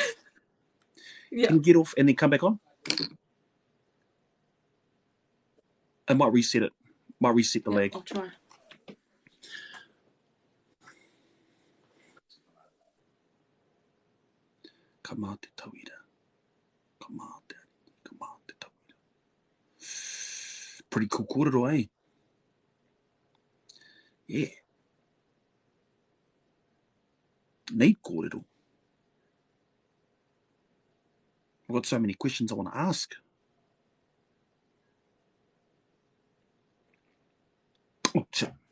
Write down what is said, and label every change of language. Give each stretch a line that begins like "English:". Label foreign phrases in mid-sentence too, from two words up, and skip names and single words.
English: Yeah. Can you get off and then come back on? I might reset it. Might reset the lag. I'll try.
Māori: Come te tauira. Come te tauira.
English: Pretty cool kōrero, eh? Yeah. Neat kōrero. I've got so many questions I want to ask. Oh, shit.